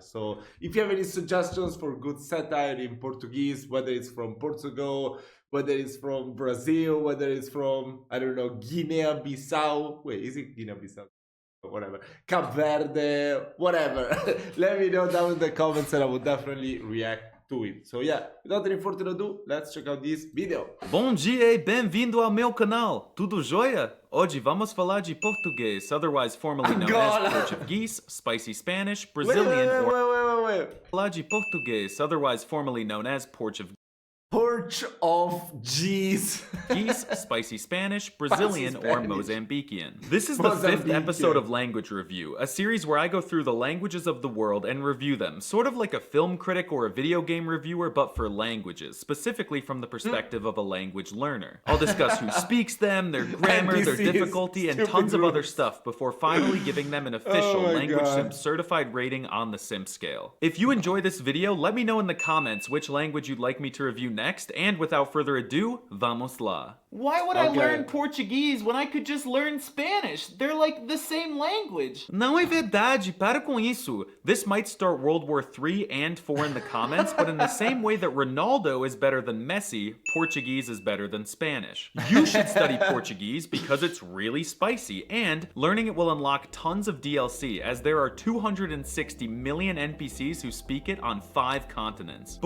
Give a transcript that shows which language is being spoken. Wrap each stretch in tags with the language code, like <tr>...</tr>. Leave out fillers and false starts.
<en>So if you have any suggestions for good satire in Portuguese, whether it's from Portugal, whether it's from Brazil, whether it's from, I don't know, Guinea-Bissau. Wait, is it Guinea-Bissau? Whatever. Cape Verde, whatever. Let me know down in the comments and I will definitely react to it. So yeah, without any further ado, let's check out this video.</en> <pt>Bom dia e bem-vindo ao meu canal. Tudo jóia? Hoje vamos falar de português,</pt> <en>otherwise formerly known as Portuguese, spicy Spanish, Brazilian, wait.</en> <pt>Falar de português,</pt> <en>otherwise formerly known as Portuguese, Porch of G's. spicy Spanish, Brazilian, or Mozambican. This is the fifth episode of Language Review, a series where I go through the languages of the world and review them, sort of like a film critic or a video game reviewer, but for languages, specifically from the perspective of a language learner. I'll discuss who speaks them, their grammar, their difficulty, and tons of other stuff before finally giving them an official Language Sim certified rating on the Sim scale. If you enjoy this video, let me know in the comments which language you'd like me to review next, and without further ado,</en> <pt>vamos lá.</pt> <en>Why would I learn Portuguese when I could just learn Spanish? They're like the same language.</en> <pt>Não é verdade, para com isso.</pt> <en>This might start World War III and IV in the comments, but in the same way that Ronaldo is better than Messi, Portuguese is better than Spanish. You should study Portuguese because it's really spicy, and learning it will unlock tons of DLC, as there are 260 million NPCs who speak it on 5 continents.</en>